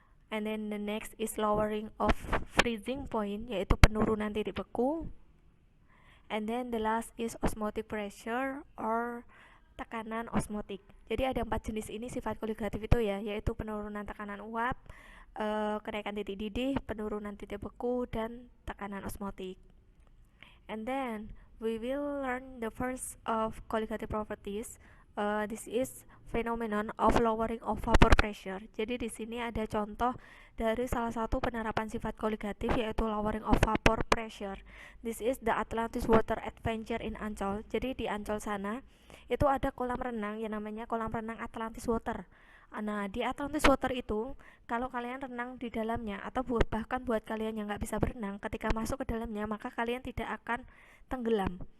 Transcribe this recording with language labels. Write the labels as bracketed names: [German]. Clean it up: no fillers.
[English] And then the next is lowering of freezing point, [Indonesian] yaitu penurunan titik beku. [English] And then the last is osmotic pressure or [Indonesian] tekanan osmotik. Jadi ada 4 jenis ini sifat koligatif itu ya, yaitu penurunan tekanan uap, kenaikan titik didih, penurunan titik beku, dan tekanan osmotik. [English] And then we will learn the first of colligative properties. This is phenomenon of lowering of vapor pressure. [Indonesian] Jadi di sini ada contoh dari salah satu penerapan sifat koligatif, yaitu lowering of vapor pressure. [English] This is the Atlantis Water Adventure in Ancol. [Indonesian] Jadi di Ancol sana itu ada kolam renang yang namanya kolam renang Atlantis Water. Nah, di Atlantis Water itu, kalau kalian renang di dalamnya, atau bahkan buat kalian yang nggak bisa berenang, ketika masuk ke dalamnya, maka kalian tidak akan tenggelam.